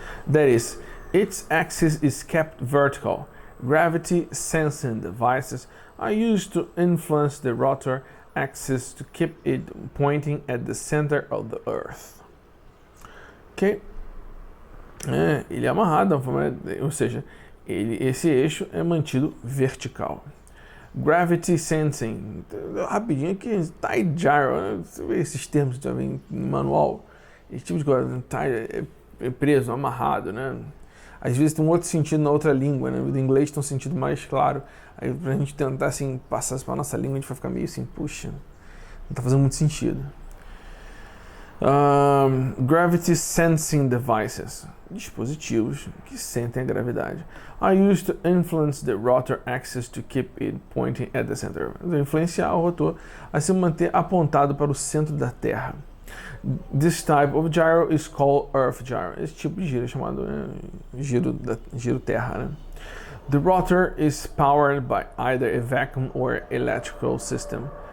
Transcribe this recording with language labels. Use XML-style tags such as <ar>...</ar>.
<en>That is, its axis is kept vertical. Gravity sensing devices are used to influence the rotor axis to keep it pointing at the center of the Earth. Ok?</en> <pt>Ele é amarrado, ou seja, esse eixo é mantido vertical. Gravity sensing, rapidinho aqui, tie gyro, você vê esses termos também no manual, esse tipo de coisa, tie é preso, amarrado, né? Às vezes tem um outro sentido na outra língua, né? No inglês tem um sentido mais claro, aí pra gente tentar assim, passar isso pra nossa língua, a gente vai ficar meio assim, puxa, não tá fazendo muito sentido.</pt> <en>Gravity sensing devices,</en> <pt>dispositivos que sentem a gravidade,</pt> <en>are used to influence the rotor axis to keep it pointing at the center.</en> <pt>Influenciar o rotor a se manter apontado para o centro da Terra.</pt> <en>This type of gyro is called Earth gyro.</en> <pt>Esse tipo de giro é chamado giro terra, né?</pt> <en>The rotor is powered by either a vacuum or electrical system.</en>